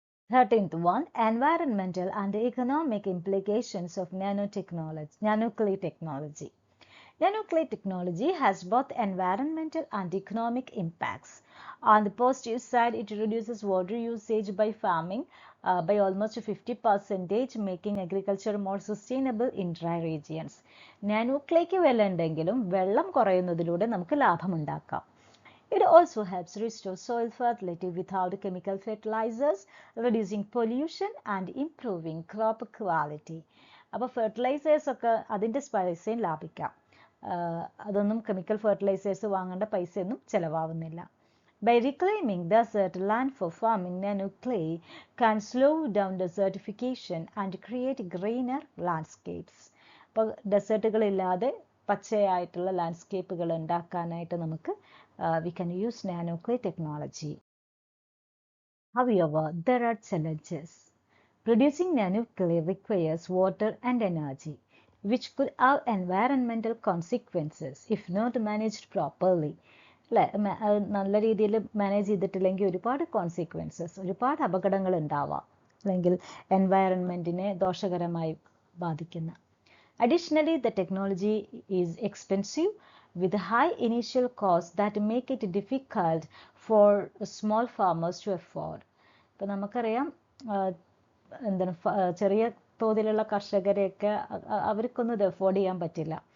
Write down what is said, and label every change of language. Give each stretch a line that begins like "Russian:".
English: 13th one, environmental and economic implications of nanoclay technology. Nanoclay technology has both environmental and economic impacts. On the positive side, it reduces water usage by farming by almost 50%, making agriculture more sustainable in dry regions.
Malayalam: Nanoclayക്ക് വില ഉണ്ടെങ്കിലും വെള്ളം കുറയുന്നതിലൂടെ നമുക്ക് ലാഭമുണ്ടാക്കാം.
English: It also helps restore soil fertility without chemical fertilizers, reducing pollution and improving crop quality.
Malayalam: അപ്പോൾ fertilisers ഒക്കെ അതിൻ്റെ പൈസയും ലാഭിക്കാം. അതൊന്നും കെമിക്കൽ ഫെർട്ടിലൈസേഴ്സ് വാങ്ങേണ്ട പൈസയൊന്നും ചിലവാകുന്നില്ല.
English: By reclaiming desert land for farming, nanoclay can slow down desertification and create greener landscapes.
Malayalam: അപ്പോൾ ഡെസേർട്ടുകളില്ലാതെ പച്ചയായിട്ടുള്ള landscapes ഉണ്ടാക്കാനായിട്ട് നമുക്ക്
English: we can use nanoclay technology. However, there are challenges. Producing nanoclay requires water and energy, which could have environmental consequences if not managed properly.
Malayalam: അല്ലേ? നല്ല രീതിയിൽ manage ചെയ്തിട്ടില്ലെങ്കിൽ ഒരുപാട് consequences, ഒരുപാട് അപകടങ്ങൾ ഉണ്ടാവാം, അല്ലെങ്കിൽ എൻവയറൺമെൻറ്റിനെ ദോഷകരമായി ബാധിക്കുന്ന.
English: Additionally, the technology is expensive with high initial costs that make it difficult for small farmers to afford.
Malayalam: ഇപ്പോൾ നമുക്കറിയാം എന്താണ് ചെറിയ തോതിലുള്ള കർഷകരെയൊക്കെ അവർക്കൊന്നും ഇത് അഫോർഡ് ചെയ്യാൻ പറ്റില്ല.